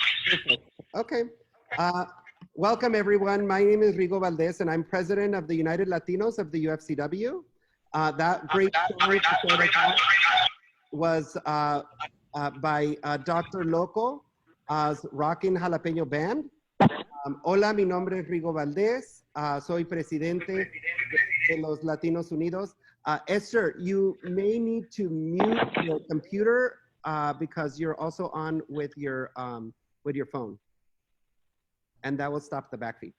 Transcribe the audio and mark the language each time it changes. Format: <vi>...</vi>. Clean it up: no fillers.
<en>Perfect. Okay. Welcome, everyone. My name is Rigo Valdez, and I'm president of the United Latinos of the UFCW. That great story was by Dr. Loco, Rockin' Jalapeño Band.</en> <es>Hola, mi nombre es Rigo Valdez. Soy presidente de los Latinos Unidos.</es> <en>Esther, you may need to mute your computer because you're also on with your phone. And that will stop the backfeed.</en>